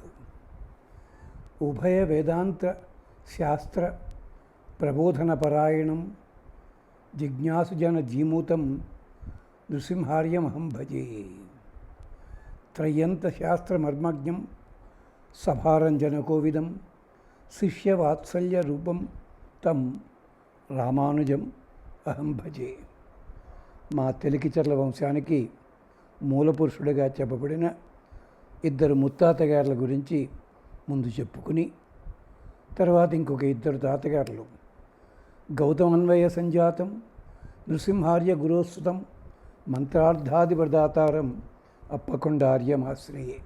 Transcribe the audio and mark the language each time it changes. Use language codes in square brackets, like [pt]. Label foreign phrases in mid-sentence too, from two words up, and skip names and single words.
[sa] उभय वेदांत शास्त्र प्रबोधनपरायणं जिज्ञासुजन जीमूतं नृसिंहार्यमहं भजे। त्रय्यन्तशास्त्रमर्मज्ञं सभारञ्जनकोविदं शिष्यवात्सल्यरूपं तं రామానుజం అహం భజే. [te] మా తెలికిచర్ల వంశానికి మూలపురుషుడిగా చెప్పబడిన ఇద్దరు ముత్తాతగారుల గురించి ముందు చెప్పుకుని, తర్వాత ఇంకొక ఇద్దరు తాతగారులు [sa] గౌతమన్వయ సంజాతం నృసింహార్య గురోస్తుతం మంత్రార్థాధిపదాతారం అప్పకొండార్యమాశ్రయే.